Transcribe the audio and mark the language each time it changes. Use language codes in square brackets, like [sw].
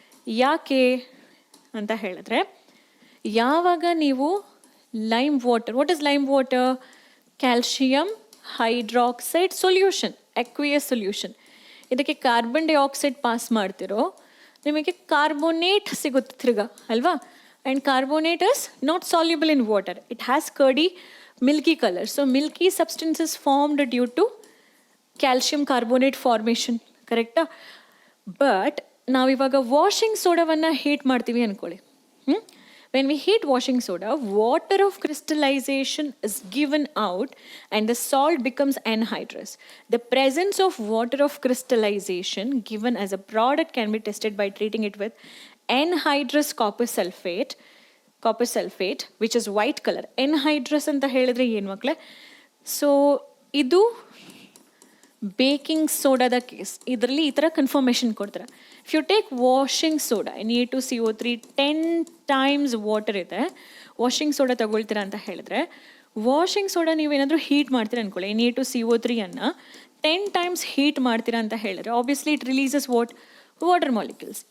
[kn] ಯಾಕೆ ಅಂತ ಹೇಳಿದ್ರೆ, ಯಾವಾಗ ನೀವು lime water, [en] What is lime water? Calcium hydroxide solution, aqueous solution. [kn] ಇದಕ್ಕೆ ಕಾರ್ಬನ್ ಡೈಆಕ್ಸೈಡ್ ಪಾಸ್ ಮಾಡ್ತಿರೋ ನಿಮಗೆ ಕಾರ್ಬೋನೇಟ್ ಸಿಗುತ್ತೆ ತಿರ್ಗಾ, ಅಲ್ವಾ? [en] And carbonate is not soluble in water. It has curdy milky color. So milky substance is formed due to calcium carbonate formation, correct? [kn] But ನಾವಿವಾಗ washing ಸೋಡಾವನ್ನು heat ಮಾಡ್ತೀವಿ ಅಂದ್ಕೊಳ್ಳಿ. [en] When we heat washing soda, water of crystallization is given out and the salt becomes anhydrous. The presence of water of crystallization given as a product can be tested by treating it with anhydrous copper sulfate, which is white color. [kn] Anhydrous ಅಂತ ಹೇಳಿದ್ರೆ ಏನು ಮಕ್ಕಳೇ? So ಇದು baking ಸೋಡಾದ case. ಇದರಲ್ಲಿ ಈ ಥರ confirmation ಕೊಡ್ತಾರೆ. [en] if you take washing soda [kn] Na2CO3 10 times water ಇದೆ, ವಾಷಿಂಗ್ ಸೋಡಾ ತಗೊಳ್ತೀರಾ ಅಂತ ಹೇಳಿದ್ರೆ, ವಾಷಿಂಗ್ ಸೋಡಾ ನೀವೇನಾದರೂ ಹೀಟ್ ಮಾಡ್ತೀರಾ ಅಂದ್ಕೊಳ್ಳಿ, Na2CO3 ಅನ್ನು 10 times ಹೀಟ್ ಮಾಡ್ತೀರಾ ಅಂತ ಹೇಳಿದ್ರೆ, [en] Obviously it releases water molecules.